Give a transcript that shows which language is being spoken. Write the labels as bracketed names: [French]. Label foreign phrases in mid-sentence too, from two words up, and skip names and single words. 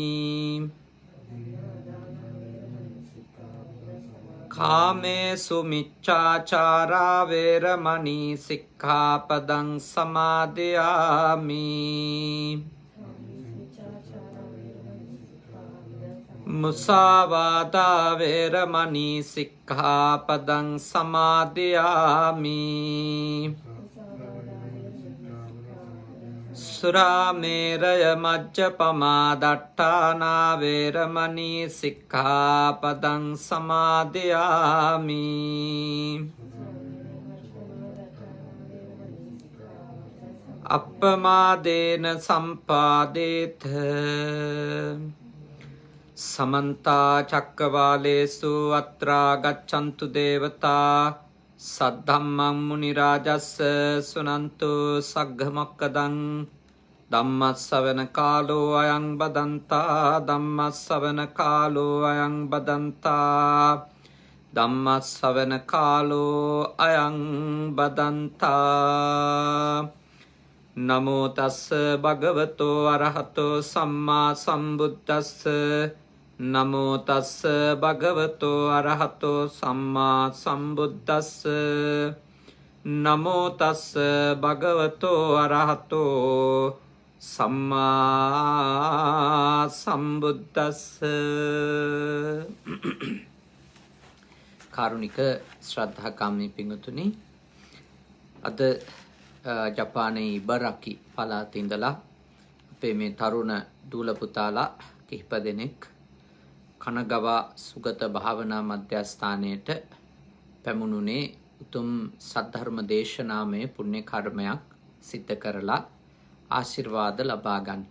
[Pali] කාමේසු මිච්ඡාචාරා වේරමණී සික්ඛාපදං සමාදියාමි මුසාවාදා වේරමණී සික්ඛාපදං සමාදියාමි සුරාමේරය මජ්ජපමා දට්ඨානා වේරමණී සික්ඛාපදං සමාදියාමි අප්පමාදේන සම්පාදේත समन्ता चक्रवालेषु अत्रा गच्छन्तु देवता सद्धम्मं मुनिराजस्य सुनन्तु सग्घमक्कदं धम्मस्सवන කාලෝ අයං බදන්තා ධම්මස්සවන කාලෝ අයං බදන්තා ධම්මස්සවන කාලෝ අයං බදන්තා නමෝ තස්ස භගවතෝ අරහතෝ සම්මා සම්බුද්දස්ස නමෝ තස්ස භගවතෝ අරහතෝ සම්මා සම්බුද්දස්ස නමෝ තස්ස භගවතෝ අරහතෝ සම්මා සම්බුද්දස්ස [Sinhala] කාරුණික ශ්‍රද්ධාකාමී පින්වතුනි අද ජපානයේ ඉබරකි පළාතේ ඉඳලා අපේ මේ තරුණ දූල පුතාලා කිහිප දෙනෙක් කනගවා සුගත භාවනා මධ්‍යස්ථානයට පැමුණුනේ උතුම් සද්ධර්ම දේශනාමය පුණ්‍ය කර්මයක් සිද්ධ කරලා ආශිර්වාද ලබා ගන්නට.